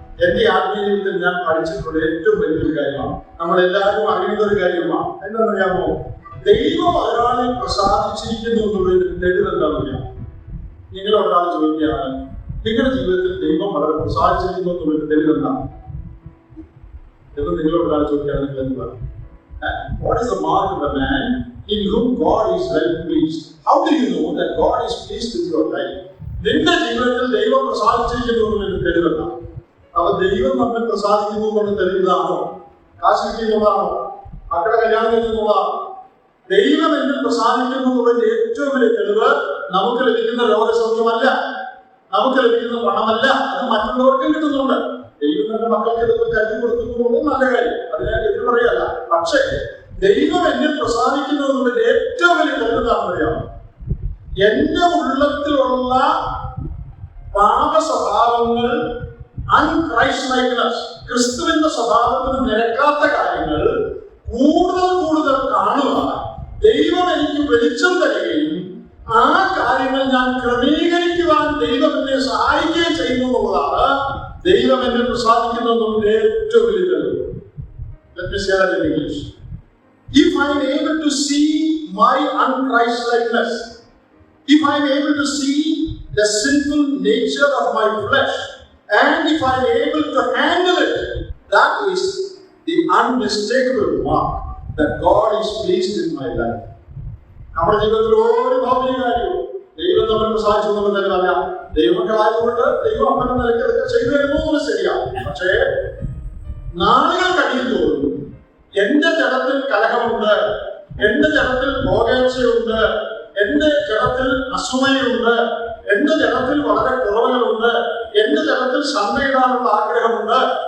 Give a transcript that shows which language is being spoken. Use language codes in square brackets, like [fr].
[ml] എന്റെ ആത്മീയ ജീവിതത്തിൽ ഞാൻ പഠിച്ചിട്ടുള്ള ഏറ്റവും വലിയൊരു കാര്യമാണ്, നമ്മളെല്ലാവരും അറിയുന്ന ഒരു കാര്യമാണ്. എന്താണെന്നറിയാമോ? ദൈവം ഒരാളെ പ്രസാദിച്ചിരിക്കുന്നു എന്നുള്ളൊരു തെളിവെന്താണെന്ന് അറിയാം. നിങ്ങളൊരാൾ ചോദിക്കുകയാണ്, നിങ്ങളുടെ ജീവിതത്തിൽ ദൈവം വളരെ പ്രസാദിച്ചിരിക്കുന്നു എന്നുള്ളൊരു തെളിവെന്താണ് എന്ന് നിങ്ങളൊരാൾ ചോദിക്കുകയാണ്. നിങ്ങൾ എന്ത് പറയും? [en] What is the mark of a man in whom God is well pleased? How do you know that God is pleased with your life? [ml] നിന്റെ ജീവിതത്തിൽ ദൈവം പ്രസാദിച്ചിരിക്കുന്നു എന്നൊരു തെളിവെന്താണ്? അപ്പൊ ദൈവം നമ്മെ പ്രസാദിക്കുന്നു എന്നുള്ള തെളിവിതാണോ? കാശ് കിട്ടിയതാണോ? മക്കളെ കല്യാണം കഴിക്കുന്നതാണോ? ദൈവം എന്നിൽ പ്രസാദിക്കുന്നു എന്നുള്ളതിന്റെ ഏറ്റവും വലിയ തെളിവ് നമുക്ക് ലഭിക്കുന്ന രോഗസൗഖ്യമല്ല, നമുക്ക് ലഭിക്കുന്ന പണമല്ല. അത് മറ്റുള്ളവർക്കും കിട്ടുന്നുണ്ട്. ദൈവം തന്നെ മക്കൾക്ക് ഇതൊക്കെ കരുതി കൊടുക്കുന്നത് നല്ല കാര്യം, അതിനെ എതിര് പറയല്ല. പക്ഷേ ദൈവം എന്നിൽ പ്രസാദിക്കുന്നു എന്നുള്ളതിന്റെ ഏറ്റവും വലിയ തെളിവെന്താണെന്ന് അറിയാമോ? എന്റെ ഉള്ളത്തിലുള്ള പാപ സ്വഭാവങ്ങൾ, അൺക്രൈസ്റ്റ്ലൈക്ക്നെസ്, ക്രിസ്തുവിന്റെ സ്വഭാവത്തിന് നിരക്കാത്ത കാര്യങ്ങൾ കൂടുതൽ കൂടുതൽ കാണുവാൻ ദൈവം എനിക്ക് വെളിച്ചം തരികയും ആ കാര്യങ്ങൾ ഞാൻ ക്രമീകരിക്കുവാൻ ദൈവം എന്നെ സഹായിക്കുകയും ചെയ്യുന്നു എന്നുള്ളതാണ് ദൈവം എന്നെ പ്രസാദിക്കുന്നു എന്നുള്ളതിന്റെ ഏറ്റവും വലിയ തെളിവ്. [en] Let me say that in English. If I am able to see my unChristlikeness, if I am able to see the sinful nature of my flesh, and if I am able to handle it, that is the unmistakable mark that God is pleased in my life. [ml] നമ്മുടെ ജീവിതത്തിൽ ഒരു ഭൗതിക കാര്യവും ദൈവം നമ്മൾ പ്രസാദിച്ചു എന്നുള്ളതല്ല. ദൈവമക്കളായതുകൊണ്ട് ദൈവം അപ്പന്റെ നിലയ്ക്ക് അതൊക്കെ ചെയ്തു തരുന്നത് ശരിയാണ്. പക്ഷേ നാളുകൾ കഴിയുമ്പോഴും എന്റെ ജഡത്തിൽ കലഹമുണ്ട്, എന്റെ ജഡത്തിൽ ഭോഗേച്ഛയുണ്ട്, എന്റെ ജഡത്തിൽ അസൂയയുണ്ട്, എന്റെ ജഡത്തിൽ വളരെ കുറവുകളുണ്ട്, എന്റെ ജഡത്തിൽ സമ്മയിടാനുള്ള ആഗ്രഹമുണ്ട്.